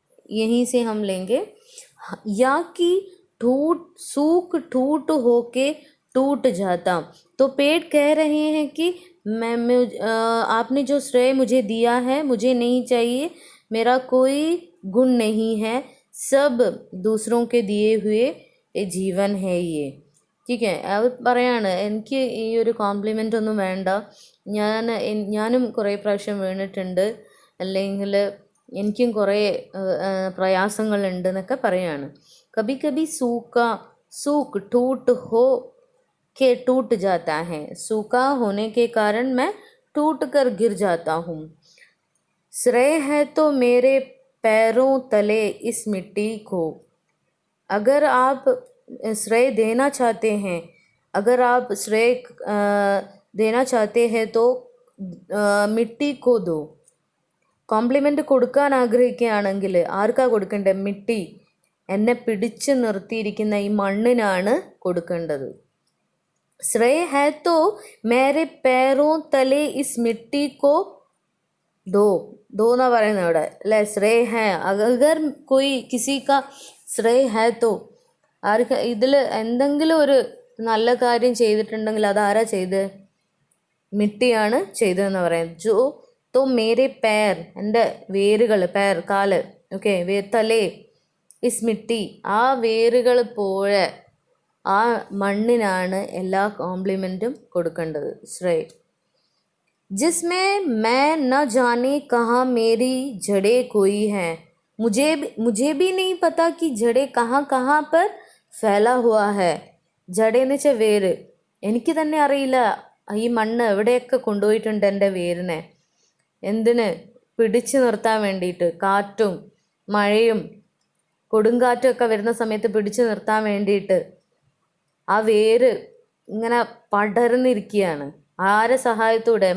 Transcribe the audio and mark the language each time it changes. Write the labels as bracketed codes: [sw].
[hi] यहीं से हम लेंगे, या कि सूख ठूट होके टूट जाता। तो पेड़ कह रहे हैं कि आपने जो श्रेय मुझे दिया है मुझे नहीं चाहिए, मेरा कोई गुण नहीं है, सब दूसरों के दिए हुए जीवन है ये, ठीक है। [ml] അത് പറയാണ്, എനിക്ക് ഈ ഒരു കോംപ്ലിമെൻ്റ് ഒന്നും വേണ്ട, ഞാനും കുറേ പ്രാവശ്യം വീണിട്ടുണ്ട്, അല്ലെങ്കിൽ എനിക്കും കുറേ പ്രയാസങ്ങളുണ്ട് എന്നൊക്കെ പറയാണ്। [hi] कभी कभी सूख टूट हो के टूट जाता है, सूखा होने के कारण मैं टूट कर गिर जाता हूँ। श्रेय है तो मेरे पैरों तले इस मिट्टी को। अगर आप श्रेय देना चाहते हैं, अगर आप श्रेय देना चाहते हैं तो मिट्टी को दो। [ml] കോംപ്ലിമെൻ്റ് കൊടുക്കാൻ ആഗ്രഹിക്കുകയാണെങ്കിൽ ആർക്കാ കൊടുക്കേണ്ടത്? മിട്ടി, എന്നെ പിടിച്ചു നിർത്തിയിരിക്കുന്ന ഈ മണ്ണിനാണ് കൊടുക്കേണ്ടത്. [hi] श्रेय है तो मेरे पैरों तले इस मिट्टी को दो ना [ml] പറയുന്നത് ഇവിടെ അല്ലേ? [hi] ശ്രേയ है, अगर कोई किसी का श्रेय है तो, [ml] ആർക്ക് ഇതിൽ എന്തെങ്കിലും ഒരു നല്ല കാര്യം ചെയ്തിട്ടുണ്ടെങ്കിൽ അതാരാ ചെയ്ത്? മിട്ടിയാണ് ചെയ്തതെന്ന് പറയാം. [hi] तो मेरे पैर, [ml] എൻ്റെ വേരുകൾ, पैर കാല്, ഓക്കെ, [hi] തലേ ഇസ് മിട്ടി, [ml] ആ വേരുകൾ പോലെ ആ മണ്ണിനാണ് എല്ലാ കോംപ്ലിമെൻറ്റും കൊടുക്കേണ്ടത്, ശ്രേയ. [hi] जिसमें मैं न जाने कहाँ मेरी जड़ें कोई हैं, मुझे भी नहीं पता कि जड़ें कहाँ कहाँ पर ഫെല ഹുവാ ഹെ. [ml] ജഡയെന്ന് വെച്ചാൽ വേര്. എനിക്ക് തന്നെ അറിയില്ല ഈ മണ്ണ് എവിടെയൊക്കെ കൊണ്ടുപോയിട്ടുണ്ട് എൻ്റെ വേരിനെ. എന്തിന്? പിടിച്ചു നിർത്താൻ വേണ്ടിയിട്ട്. കാറ്റും മഴയും കൊടുങ്കാറ്റും ഒക്കെ വരുന്ന സമയത്ത് പിടിച്ചു നിർത്താൻ വേണ്ടിയിട്ട് ആ വേര് ഇങ്ങനെ പടർന്നിരിക്കുകയാണ്. ആരെ സഹായത്തോടെ?